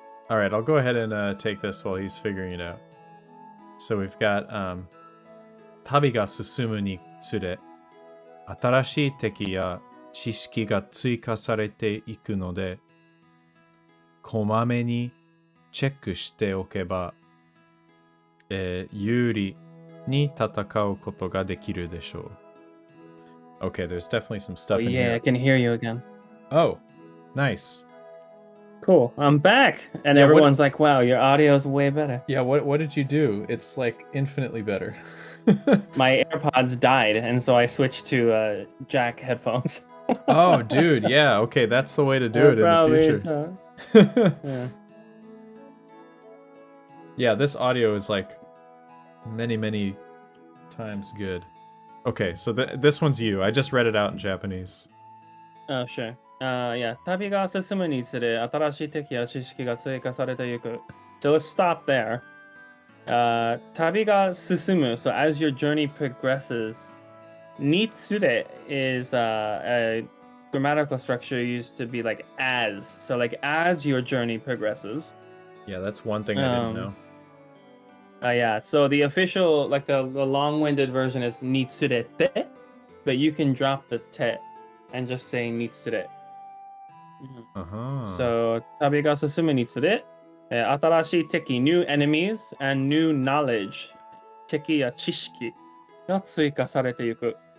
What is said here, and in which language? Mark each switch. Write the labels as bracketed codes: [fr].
[en] All right, I'll go ahead and take this while he's figuring it out. So we've got [ja] 旅が進むにつれ、新しい敵や知識が追加されていくので、こまめにチェックしておけば、有利に戦うことができるでしょう。 [en] Okay, there's definitely some stuff in yeah, here. I can hear you again. Oh, nice. Cool. I'm back. And Yeah, everyone's like, wow, your audio is way better. Yeah, what did you do? It's like infinitely better. My AirPods died, and so I switched to jack headphones. Oh, dude, yeah. Okay, that's the way to do it in the future. So. Yeah. Yeah, this audio is like many times good. Okay, so this one's you. I just read it out in Japanese. Oh, sure. Yeah. [ja] 旅が進むにつれ、新しい敵や知識が追加されていく. [en] So let's stop there. [ja] 旅が進む. [en] So as your journey progresses, につれ is a grammatical structure used to be like as. So like as your journey progresses. Yeah, that's one thing I didn't know. Yeah, so the official, like the long-winded version is nitsurete, but you can drop the te and just say nitsure. So, [ja] 旅が進むにつれ、新しい敵 [en] new enemies and new knowledge [ja] 敵や知識が追加されていく。